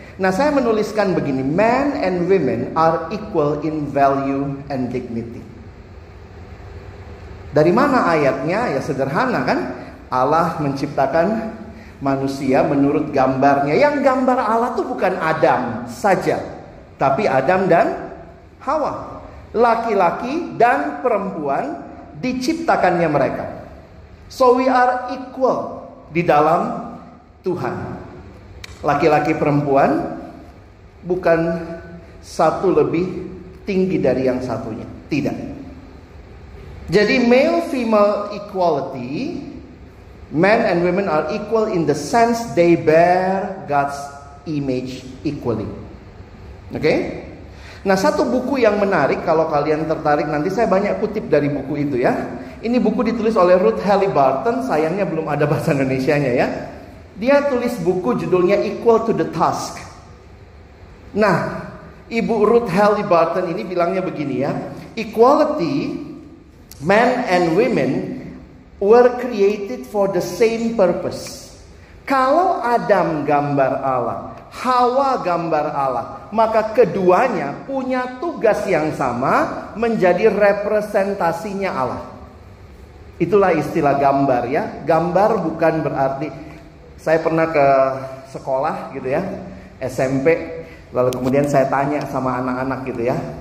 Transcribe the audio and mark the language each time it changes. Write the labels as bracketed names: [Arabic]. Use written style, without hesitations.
[Indonesian] Nah, saya menuliskan begini, [English] men and women are equal in value and dignity. [Indonesian] Dari mana ayatnya? Ya sederhana kan? Allah menciptakan manusia menurut gambarnya. Yang gambar Allah tuh bukan Adam saja, tapi Adam dan Hawa. Laki-laki dan perempuan diciptakannya mereka. [English] So we are equal [Indonesian] di dalam Tuhan. Laki-laki perempuan bukan satu lebih tinggi dari yang satunya. Tidak. [English] Jadi male-female equality, men and women are equal in the sense they bear God's image equally. [Indonesian] Oke? Nah, satu buku yang menarik, kalau kalian tertarik nanti saya banyak kutip dari buku itu ya. Ini buku ditulis oleh Ruth Halliburton, sayangnya belum ada bahasa Indonesianya ya. Dia tulis buku judulnya Equal to the Task. Nah, Ibu Ruth Halliburton ini bilangnya begini ya. [English] Equality, men and women were created for the same purpose. [Indonesian] Kalau Adam gambar Allah, Hawa gambar Allah, maka keduanya punya tugas yang sama, menjadi representasinya Allah. Itulah istilah gambar ya. Gambar bukan berarti, saya pernah ke sekolah gitu ya, SMP, lalu kemudian saya tanya sama anak-anak gitu ya.